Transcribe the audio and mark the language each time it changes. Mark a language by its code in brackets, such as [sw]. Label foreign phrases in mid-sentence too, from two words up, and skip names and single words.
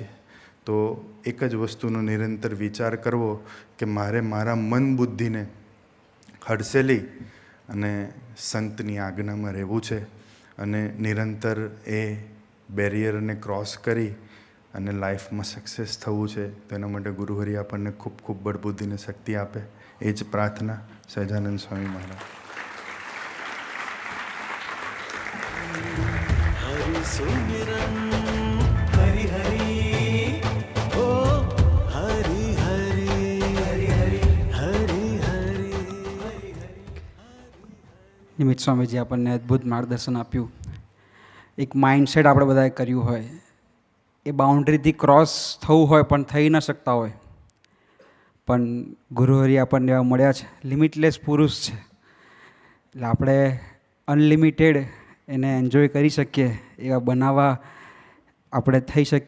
[gu] તો એક જ વસ્તુનો નિરંતર વિચાર કરવો કે મારે મારા મન બુદ્ધિને હડસેલી અને સંતની આજ્ઞામાં રહેવું છે, અને નિરંતર એ બેરિયરને ક્રોસ કરી અને લાઈફમાં સક્સેસ થવું છે. તો એના માટે ગુરુહરિ આપણને ખૂબ ખૂબ બળબુદ્ધિને શક્તિ આપે, એ જ પ્રાર્થના. સહજાનંદ સ્વામી મહારાજ. [hi] हरि सुमिरन हरि हरि ओ हरि हरि हरि हरि हरि हरि. [gu] નિમિત્ત સ્વામીજી આપણને અદ્ભુત માર્ગદર્શન આપ્યું. એક માઇન્ડસેટ આપણે બધાએ કર્યું હોય, એ બાઉન્ડ્રીથી ક્રોસ થવું હોય પણ થઈ ન શકતા હોય, પણ ગુરુહરિ આપણને એવા મળ્યા છે, લિમિટલેસ પુરુષ છે, એટલે આપણે અનલિમિટેડ એને એન્જોય કરી શકીએ એવા બનાવવા આપણે થઈ શકીએ.